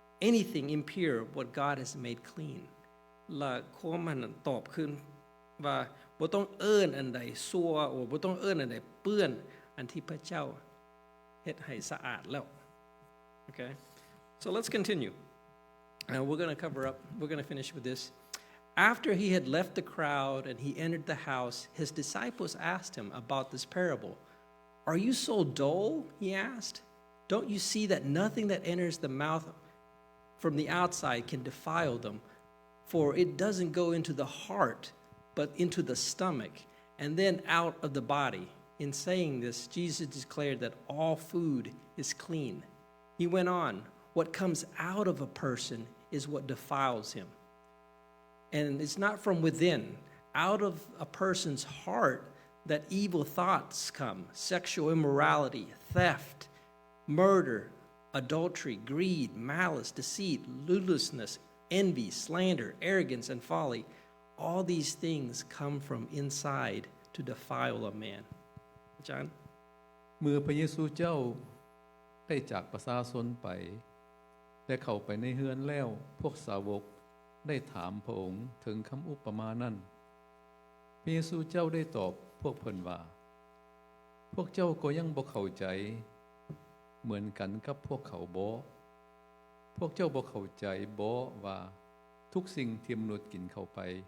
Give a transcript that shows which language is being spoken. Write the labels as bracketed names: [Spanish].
[English] anything impure what God has made clean [Northeastern Thai] และความมันตอบขึ้นว่าบ่ต้องเอิ้นอันใดซัวโอ้บ่ต้องเอิ้นอันใดเปื้อนอันที่พระเจ้าเฮ็ดให้สะอาดแล้ว [English] Okay so let's continue we're going to finish with this After he had left the crowd and he entered the house, his disciples asked him about this parable. Are you so dull? He asked. Don't you see that nothing that enters the mouth from the outside can defile them? For it doesn't go into the heart, but into the stomach and then out of the body. In saying this, Jesus declared that all food is clean. He went on, what comes out of a person is what defiles him. And it's not from within. Out of a person's heart that evil thoughts come, sexual immorality, theft, murder, adultery, greed, malice, deceit, lawlessness, envy, slander, arrogance, and folly. All these things come from inside to defile a man. [Northeastern Thai] อาจารย์ เมื่อพระเยซูเจ้าได้จากประชาชนไปและเข้าไปในเฮือนแล้วพวกสาวกได้ถามพระองค์ถึงคำอุปมานั้นพระเยซูเจ้าได้ตอบพวกเพิ่นว่า พวกเจ้าก็ยังบ่เข้าใจเหมือนกันกับพวกเขาบ่พวกเจ้าบ่เข้าใจบ่ว่าทุกสิ่งที่มนุษย์กินเข้าไป